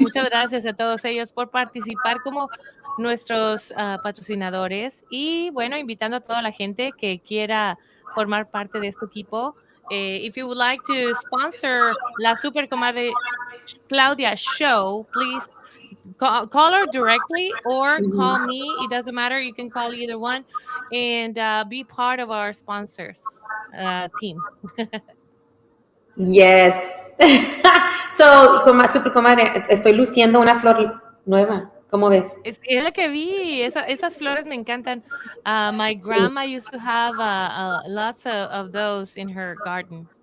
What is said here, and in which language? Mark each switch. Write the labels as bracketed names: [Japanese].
[Spanish] Muchas gracias a todos ellos por participar como nuestros patrocinadores y bueno, invitando a toda la gente que quiera formar parte de este equipo. [English] If you would like to sponsor la Super Comadre Claudia show, please call her directly or call me. It doesn't matter. You can call either one and be part of our sponsors team. Yes. [Spanish] So, super comadre, estoy luciendo una flor nueva. ¿Cómo ves? Es lo que vi, esas flores me encantan. My Sí. [English] grandma used to have lots of those in her garden.